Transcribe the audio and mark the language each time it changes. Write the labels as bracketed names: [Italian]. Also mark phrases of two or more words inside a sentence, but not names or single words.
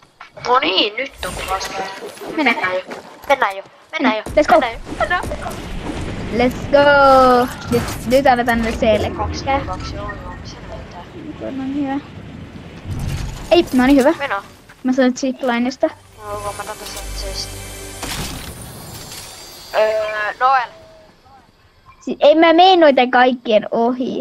[Finnish] No niin, nyt on vasta. Mennään jo. [English] Let's go. Let's go. [Finnish] Nyt annetaan ne C:lle. 2v2, joo, se näyttää. No niin hyvä. Ei, no niin hyvä. Meno. Mä sain ziplineista. No, mä otan tässä chest. Noel. Siis ei mä mene noiden kaikkien ohi.